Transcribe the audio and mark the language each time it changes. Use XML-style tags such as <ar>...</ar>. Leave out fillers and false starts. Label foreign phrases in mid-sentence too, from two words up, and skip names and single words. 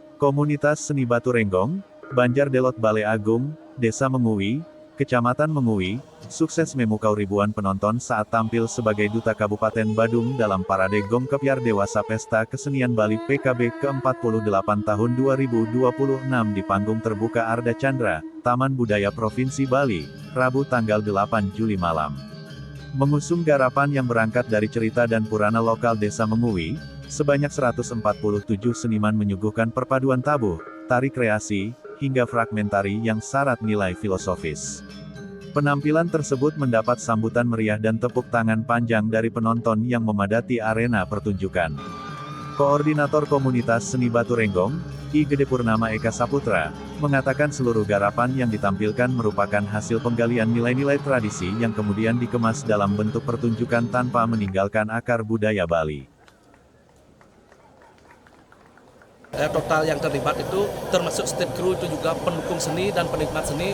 <id>Komunitas Seni Batu Renggong, Banjar Delot Bale Agung, Desa Mengui, Kecamatan Mengui, sukses memukau ribuan penonton saat tampil sebagai Duta Kabupaten Badung dalam Parade Gong Kepiar Dewasa Pesta Kesenian Bali PKB ke-48 tahun 2026 di panggung terbuka Arda Chandra, Taman Budaya Provinsi Bali, Rabu tanggal 8 Juli malam. Mengusung garapan yang berangkat dari cerita dan purana lokal Desa Mengui, sebanyak 147 seniman menyuguhkan perpaduan tabuh, tari kreasi, hingga fragmentari yang syarat nilai filosofis. Penampilan tersebut mendapat sambutan meriah dan tepuk tangan panjang dari penonton yang memadati arena pertunjukan. Koordinator Komunitas Seni Batu Renggong, I Gede Purnama Eka Saputra, mengatakan seluruh garapan yang ditampilkan merupakan hasil penggalian nilai-nilai tradisi yang kemudian dikemas dalam bentuk pertunjukan tanpa meninggalkan akar budaya Bali. Total yang terlibat itu termasuk</id> <en>stage crew,</en> <id>itu juga pendukung seni dan penikmat seni.</id>